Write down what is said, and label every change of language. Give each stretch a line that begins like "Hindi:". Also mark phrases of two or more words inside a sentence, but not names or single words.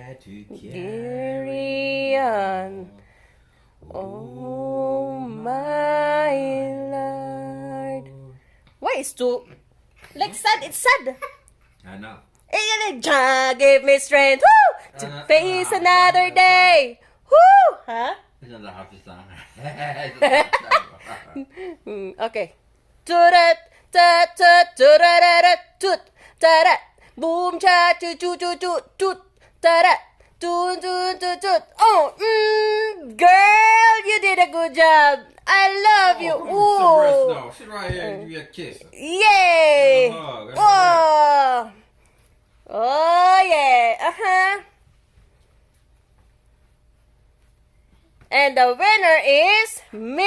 English: Carry on. Oh my Lord. Why is too like sad? It's sad. Anak. Jah give me strength to face another day. Woo! Huh? Isn't that happy song? Okay. Turat ta ta turarara tut tarat boom cha chu chu chu chu tut tarat tun tun tut tut. Oh, girl, you did a good job. I love you. Come on, some rest Ooh. now. Sit right here and give you a kiss. Yay! Give a hug, give a Oh. Oh yeah. And the winner is Miss.